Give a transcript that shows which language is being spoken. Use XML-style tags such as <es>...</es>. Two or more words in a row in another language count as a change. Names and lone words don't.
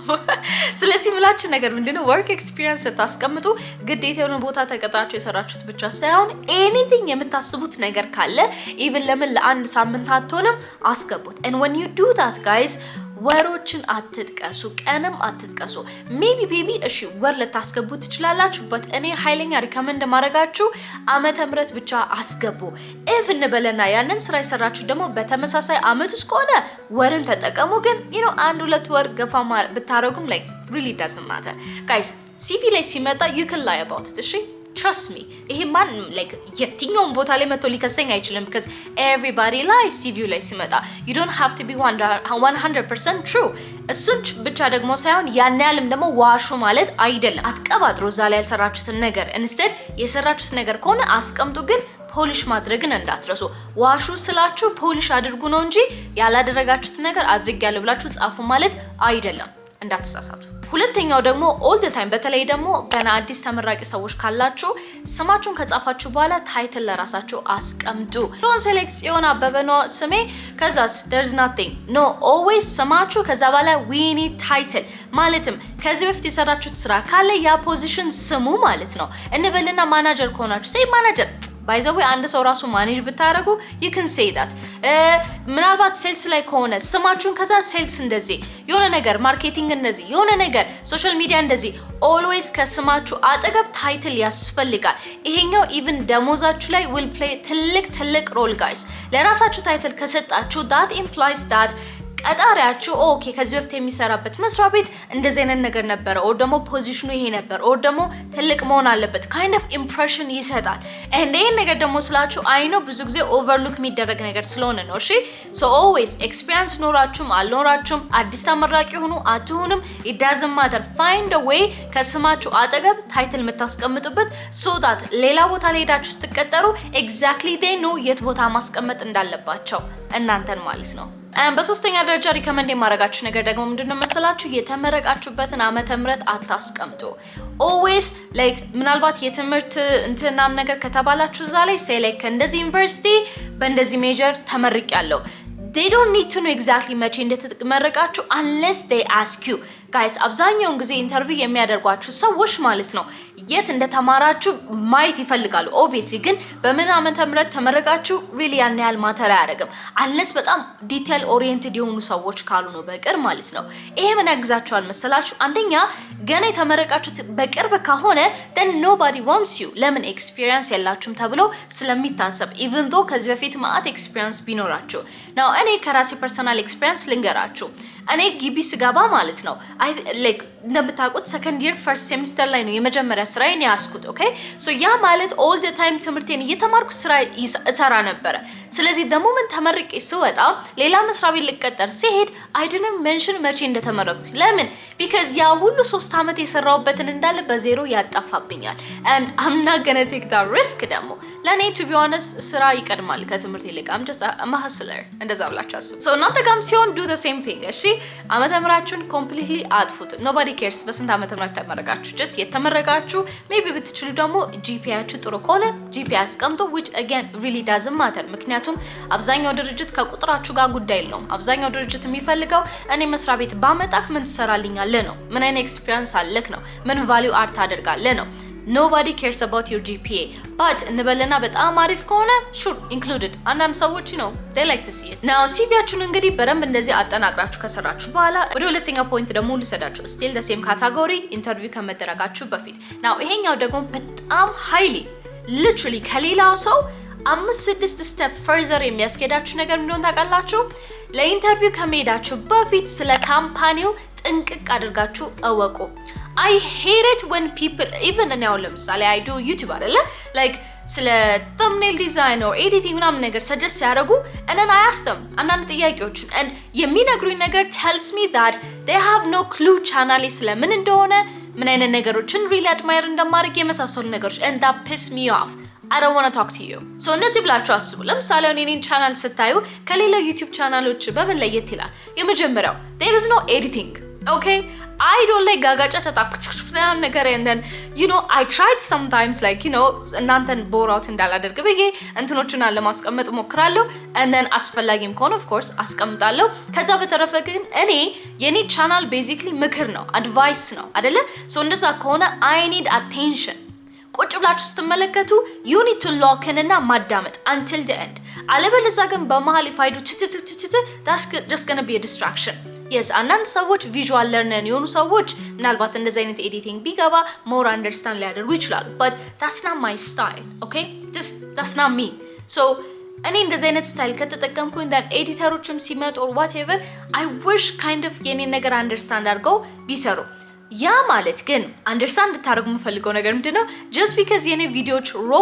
<am>ስለዚህ ምላችሁ ነገር ምንድነው</am> <en>work experience</en> <am>ስታስቀምጡ ግዴታ የሆነ ቦታ ተቀጥራችሁ የሰራችሁት ብቻ ሳይሆን anything የምታስቡት ነገር ካለ even ለምን ለአንድ ሳምንት አትሆንም አስገቡት</am> <en>and when you do that guys</en> <am>ወሮችን አትጥቀሱ ቀንም አትጥቀሱ maybe እሺ ወር ለታስገቡ ትችላላችሁ but እኔ ሃይለኛ ሪከመንድ ማድረጋችሁ ዓመተ ምህረት ብቻ አስገቡ if እንበለና ያንን ስራ ይሰራችሁ ደግሞ በተመሳሳይ ዓመት ውስጥ ከሆነ ወርን ተጠቀሙ ግን</am> <en>you know</en> <am>አንድ ሁለት ወር ገፋ ብታረጉም</am> <en>like really doesn't matter guys</en> <am>CV ላይ ሲመጣ</am> <en>you can lie about it</en> <am>እሺ</am> <en>trust me</en> <am>ይሄ ማን like የትኛውም ቦታ ላይ መጥቶ ሊከሰኝ አይችልም</am> <en>because everybody lies</en> <am>CV ላይ ሲመጣ</am> <en>you don't have to be</en> <am>100% true እሱን ብቻ ደግሞ ሳይሆን ያን ያህልም ደግሞ ዋሹ ማለት አይደለም። አትቀባጥሩ እዛ ላይ ያልሰራችሁትን ነገር instead የሰራችሁት ነገር ከሆነ አስቀምጡ ግን ፖሊሽ ማድረግን እንዳትረሱ። ዋሹ ስላችሁ ፖሊሽ አድርጉ ነው እንጂ ያላደረጋችሁት ነገር አድርጋለሁ ብላችሁ ጻፉ ማለት አይደለም። እንዳትሳሳቱ። ሁለተኛው ደግሞ</am> <en>all the</en> <am>time በተለይ ደግሞ ገና አዲስ ተመራቂ ሰዎች ካላችሁ ስማችሁን ከጻፋችሁ በኋላ ታይትል ለራሳችሁ አስቀምጡ።</am> <en>Don't select</en> <am>ጽዮን አበበ ነው ስሜ ከዛስ</am> <en>there's nothing no always</en> <am>ስማችሁ ከዛ በኋላ</am> <en>we need title</en> <am>ማለትም ከዚህ በፊት የሰራችሁት ስራ ካለ ያ ፖዚሽን ስሙ ማለት ነው። እንበልና ማናጀር ከሆናችሁ</am> <en>say manager by the way</en> <am>አንድ ሰው ራሱ ማኔጅ ብታረጉ</am> <en>you can say that</en> <am>ምናልባት ሴልስ ላይ ከሆነ ስማችሁን ከዛ ሴልስ እንደዚህ የሆነ ነገር ማርኬቲንግ እንደዚህ የሆነ ነገር ሶሻል ሚዲያ እንደዚህ always ከስማችሁ አጠገብ ታይትል ያስፈልጋል። ይሄኛው even ደሞዛችሁ ላይ</am> <en>will play</en> <am>ትልቅ ሮል guys ለራሳችሁ ታይትል ከሰጣችሁ</am> <en>that implies that</en> <am>ቀጣሪያችሁ ኦኬ ከዚህ በፊት የሚሰራበት መስሪያ ቤት እንደዚህ አይነት ነገር ነበር ኦር ደግሞ ፖዚሽኑ ይሄ ነበር ኦር ደግሞ ትልቅ መሆን አለበት</am> <en>kind of impression</en> <am>ይሰጣል and ይሄን ነገር ደግሞ ስላችሁ አይ ነው ብዙ ጊዜ ኦቨርሉክ የሚደረግ ነገር ስለሆነ ነው እሺ</am> <en>so always experience</en> <am>ኖራችሁም አልኖራችሁም አዲስ ተመራቂ ሆኑ አትሆኑም</am> <en>it doesn't matter find a way</en> <am>ከስማችሁ አጠገብ ታይትል የምታስቀምጡበት</am> <en>so that</en> <am>ሌላ ቦታ ላይ ሄዳችሁ ስትቀጠሩ</am> <en>exactly they know</en> <am>የት ቦታ ማስቀመጥ እንዳለባቸው እናንተን ማለት ነው በሶስተኛ ደረጃ ሪከመንድ የማረጋችሁ ነገር ደግሞ ምንድነው መሰላችሁ የተመረቃችሁበትን ዓመተ ምህረት አታስቀምጡ</am> <en>always like</en> <am>ምናልባት የትምህርት እንትናም ነገር ከተባላችሁ እዛ ላይ</am> <en>say like</en> <am>እንደዚህ ዩኒቨርሲቲ በእንደዚህ ሜጀር ተመርቄያለሁ</am> <en>they don't need to know exactly</en> <am>መቼ እንደተመረቃችሁ</am> <en>unless they ask you guys</en> <am>አብዛኛውን ጊዜ ኢንተርቪው የሚያደርጓችሁ ሰዎች ማለት ነው የት እንደተማራችሁ ማየት ይፈልጋሉ obviously ግን በምን ዓመተ ምህረት ተመረቃችሁ really ያን ያህል ማተር አያደርግም unless በጣም</am> <en>detail oriented</en> <am>የሆኑ ሰዎች ካሉ ነው በቅር ማለት ነው ይሄ ምን ያግዛችኋል መሰላችሁ አንደኛ ገና የተመረቃችሁት በቅርብ ከሆነ</am> <en>then nobody wants you</en> <am>ለምን ኤክስፒሪየንስ ያላችሁም ተብሎ ስለሚታሰብ</am> <en>even though</en> <am>ከዚህ በፊት ማአት ኤክስፒሪየንስ ቢኖራችሁ now እኔ ከራሴ</am> <en>personal experience</en> <am>ልንገራችሁ እኔ ግቢ ስገባ ማለት ነው</am> <en>I like</en> <am>እንደምታውቁት</am> <en>second year first semester</en> <am>ላይ ነው የመጀመሪያ ስራዬን ያስኩት</am> <en>okay so</en> <am>ያ ማለት</am> <en>all the time</en> <am>ትምህርቴን እየተማርኩ ስራ እሰራ ነበር ስለዚህ</am> <en>the moment</en> <am>ተመርቄ ስወጣ ሌላ መስሪያ ቤት ልቀጠር ሲሄድ</am> <en>I didn't mention</en> <am>መቼ እንደተመረቅኩ ለምን because ያ ሁሉ 3 አመት የሰራውበትን እንዳለ በዜሮ ያጣፋብኛል</am> <en>and I'm not going to take that risk</en> <am>ደግሞ ለኔ</am> <en>to be honest</en> <am>ስራ ይቀድማል ከትምህርት ይልቅ</am> <en>I'm just a hustler</en> <am>እንደዛ ብላችሁ አስቡ</am> <en>so</en> <am>እናንተ ጋርም ሲሆን</am> <en>do the same thing</en> <am>እሺ ዓመተ ምህረታችሁን</am> <en>completely</en> <am>አጥፉት</am> <en>nobody cares</en> <am>በስንት ዓመተ ምህረት ተመረቃችሁ just የተመረቃችሁ maybe ብትችሉ ደግሞ GPAችሁ ጥሩ ከሆነ GPA አስቀምጡ</am> <en>which again really doesn't matter</en> <am>ምክንያቱም አብዛኛው ድርጅት ከቁጥራችሁ ጋር ጉዳይ የለውም አብዛኛው ድርጅት የሚፈልገው እኔ መስሪያ ቤት ባመጣክ ምን ትሰራልኛለህ ነው ምን አይነት ኤክስፒሪየንስ አለክ ነው ምን</am> <en>value add</en> <am>ታደርጋለህ ነው</am> <en>nobody cares about your GPA but</en> <am>እንበለና በጣም አሪፍ ከሆነ</am> <en>sure included</en> <am>አንዳንድ ሰዎች ነው</am> <en>they like to see it now</en> <am>CVያችሁን እንግዲህ በደንብ እንደዚህ አጠናቅራችሁ ከሰራችሁ በኋላ ወደ ሁለተኛው ፖይንት ደግሞ ልሰዳችሁ</am> <en>still the same category</en> <am>ኢንተርቪው ከመደረጋችሁ በፊት now ይሄኛው ደግሞ በጣም</am> <en>highly literally</en> <am>ከሌላው ሰው 5-6 ስቴፕ further የሚያስኬዳችሁ ነገር እንደሆነ ታውቃላችሁ ለኢንተርቪው ከመሄዳችሁ በፊት ስለ ካምፓኒው ጥንቅቅ አድርጋችሁ እወቁ</am> <en>I hate it when people even now</en> <am>ለምሳሌ</am> <en>I do YouTube</en> <am>አይደለ like ስለ</am> <en>thumbnail design or editing</en> <am>ምናምን ነገር suggest ያደርጉ</am> <en>and then I ask them</en> <am>አንዳንድ ጥያቄዎችን</am> <en>and</en> <am>የሚነግሩኝ ነገር</am> <en>tells me that they have no clue</en> <am>ቻናሌ ስለምን እንደሆነ ምን አይነት ነገሮችን</am> <en>really admire</en> <am>እንደማድረግ የመሳሰሉ ነገሮች</am> <en>and that piss me off I don't want to talk to you so</en> <am>እንደዚህ ብላችሁ አስቡ ለምሳሌ እኔን ቻናል ስታዩ ከሌላ YouTube ቻናሎች በምን ለየት ይላል የመጀመሪያው there</am> <en>is no editing okay I don't like</en> <am>ጋጋጫ ተጣጣ ነገር</am> <en>and then you know I tried sometimes like you know</en> <am>እናንተን</am> <en>bore out</en> <am>እንዳላደርግ ብዬ እንትኖችን ለማስቀመጥ ሞክራለሁ</am> <en>and then</en> <am>አስፈላጊም ከሆነ</am> <en>of course</en> <am>አስቀምጣለሁ ከዛ በተረፈ ግን እኔ የኔ ቻናል basically ምክር ነው advice ነው አይደለ so እንደዛ ከሆነ</am> <en>I need attention</en> <am>ቁጭ ብላችሁ ስትመለከቱ</am> <en>you need to lock in</en> <am>እና ማዳመጥ until the end አለበለዚያ ግን በመሃል ይፋይዱ</am> <en>that's just going to be a distraction yes</en> <am>አንዳንድ ሰዎች</am> <en>visual learner</en> <am>የሆኑ ሰዎች ምናልባት እንደዚህ አይነት ኤዲቲንግ ቢገባ</am> <en>more understand</en> <am>ሊያደርጉ ይችላሉ</am> <en>but that's not my style okay that's not me so</en> <am>እኔ እንደዚህ አይነት ስታይል ከተጠቀምኩኝ that ኤዲተሮችም ሲመጡ</am> <en>or whatever I wish kind of</en> <am>የኔ ነገር understand አድርገው ቢሰሩ ያ ማለት ግን አንደርስታንድ ታደርጉ የምፈልገው ነገር ምንድነው</am> <en>just because</en> <am>የኔ ቪዲዮዎች ሮ</am>